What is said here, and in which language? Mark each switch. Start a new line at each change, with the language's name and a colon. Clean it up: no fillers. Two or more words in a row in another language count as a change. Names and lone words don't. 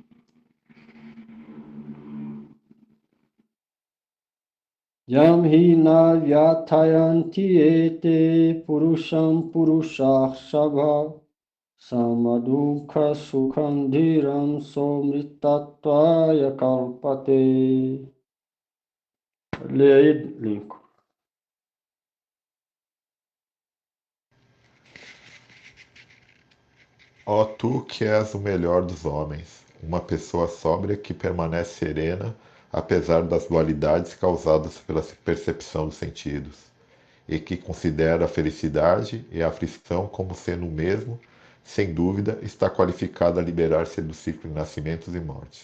Sanskrit: Yam hi na vyathayanti ete purusham purusharshabha samadukha sukhandhiram somritatvaya kalpate.
Portuguese: Lê aí, Lincoln. Ó tu que és o melhor dos homens, uma pessoa sóbria que permanece serena apesar das dualidades causadas pela percepção dos sentidos, e que considera a felicidade e a aflição como sendo o mesmo, sem dúvida, está qualificada a liberar-se do ciclo de nascimentos e mortes.